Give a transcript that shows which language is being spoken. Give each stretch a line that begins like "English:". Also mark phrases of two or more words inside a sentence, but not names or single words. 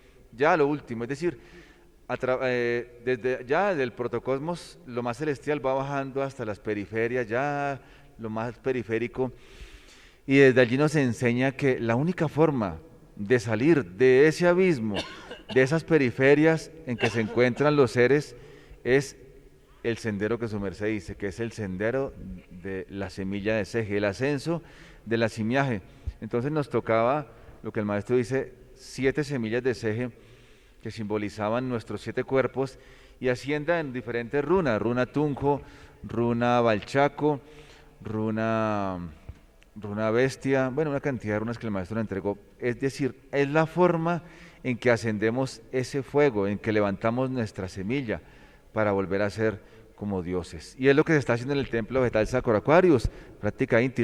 Spanish: Ya lo último, es decir, desde ya del protocosmos, lo más celestial va bajando hasta las periferias, ya lo más periférico, y desde allí nos enseña que la única forma de salir de ese abismo, de esas periferias en que se encuentran los seres, es el sendero que su merced dice, que es el sendero de la semilla de Seje, el ascenso de la simiaje. Entonces nos tocaba, lo que el maestro dice, 7 semillas de Seje que simbolizaban nuestros 7 cuerpos, y ascienda en diferentes runas, runa Tunjo, runa Balchaco, runa bestia, bueno, una cantidad de runas que el maestro nos entregó. Es decir, es la forma en que ascendemos ese fuego, en que levantamos nuestra semilla para volver a ser como dioses. Y es lo que se está haciendo en el templo vegetal Sacro Aquarius, práctica íntima.